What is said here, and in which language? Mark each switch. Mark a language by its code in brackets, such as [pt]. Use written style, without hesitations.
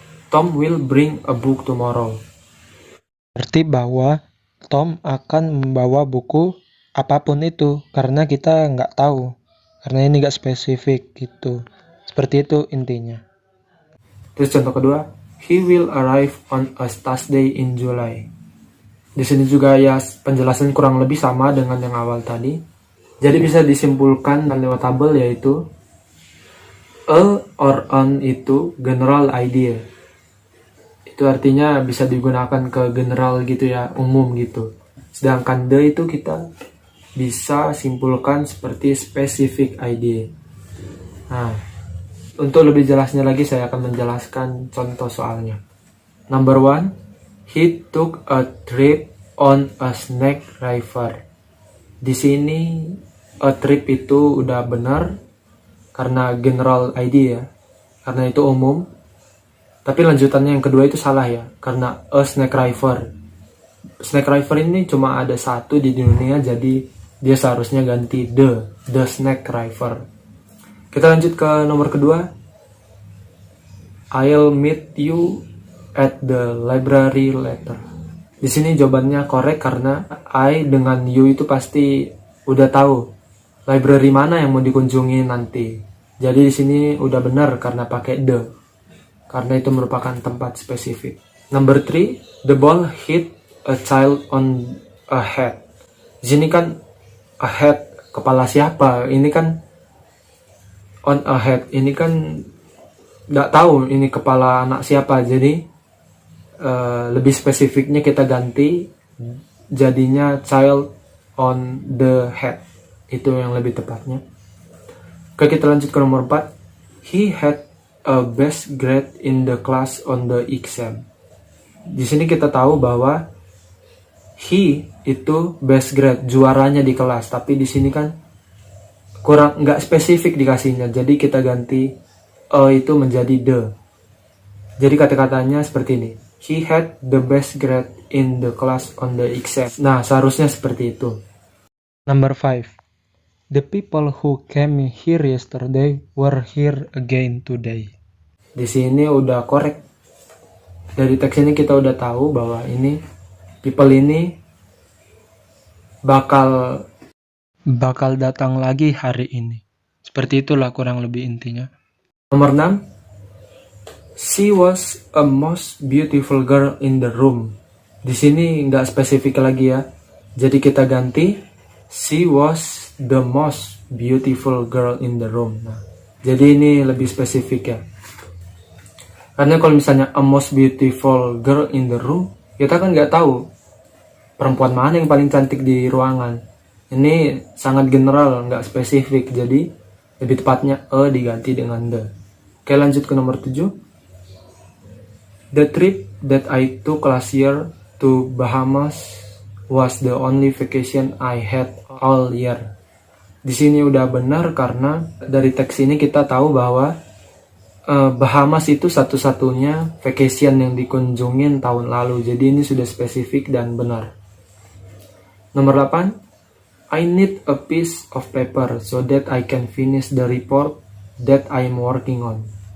[en] Tom will bring a book tomorrow. [id] Berarti bahwa Tom akan membawa buku apapun itu, karena kita nggak tahu, karena ini nggak spesifik gitu. Seperti itu intinya. Terus contoh kedua, [en] he will arrive on a Thursday in July. [id] Di sini juga ya penjelasan kurang lebih sama dengan yang awal tadi. Jadi bisa disimpulkan lewat tabel, yaitu a or on itu general idea. Itu artinya bisa digunakan ke general gitu ya, umum gitu. Sedangkan the itu kita bisa simpulkan seperti specific idea. Nah, untuk lebih jelasnya lagi saya akan menjelaskan contoh soalnya. [en] Number 1, he took a trip on a snake river. [id] Di sini a trip itu udah benar karena general idea, karena itu umum. Tapi lanjutannya yang kedua itu salah ya, karena [en] a snake river. [id] Snake river ini cuma ada satu di dunia, jadi dia seharusnya ganti [en] the snake river. [id] Kita lanjut ke nomor kedua. [en] I'll meet you at the library later. [id] Di sini jawabannya korek karena I dengan you itu pasti udah tahu library mana yang mau dikunjungi nanti. Jadi di sini udah benar karena pakai the. Karena itu merupakan tempat spesifik. [en] Number 3, the ball hit a child on a head. [id] Di sini kan a head, kepala siapa? Ini kan [en] on a head, [id] ini kan nggak tahu ini kepala anak siapa. Jadi lebih spesifiknya kita ganti jadinya [en] child on the head. [id] Itu yang lebih tepatnya. Oke, kita lanjut ke nomor 4. [en] He had a best grade in the class on the exam. [id] Di sini kita tahu bahwa he itu best grade, juaranya di kelas. Tapi di sini kan kurang, nggak spesifik dikasihnya, jadi kita ganti itu menjadi the. Jadi kata-katanya seperti ini. [en] He had the best grade in the class on the exam. [id] Nah, seharusnya seperti itu. [en] Number 5. The people who came here yesterday were here again today. [id] Di sini udah korek. Dari teks ini kita udah tahu bahwa ini people ini bakal datang lagi hari ini. Seperti itulah kurang lebih intinya. Nomor 6. [en] She was a most beautiful girl in the room. [id] Di sini nggak spesifik lagi ya. Jadi kita ganti [en] she was the most beautiful girl in the room. [id] Nah, jadi ini lebih spesifik ya. Karena kalau misalnya [en] a most beautiful girl in the room, [id] kita kan nggak tahu perempuan mana yang paling cantik di ruangan. Ini sangat general, nggak spesifik. Jadi lebih tepatnya diganti dengan the. Oke, lanjut ke nomor 7. [en] The trip that I took last year to Bahamas was the only vacation I had all year. [id] Di sini udah benar karena dari teks ini kita tahu bahwa Bahamas itu satu-satunya vacation yang dikunjungin tahun lalu. Jadi ini sudah spesifik dan benar. Nomor 8, [en] I need a piece of paper so that I can finish the report that I am working on.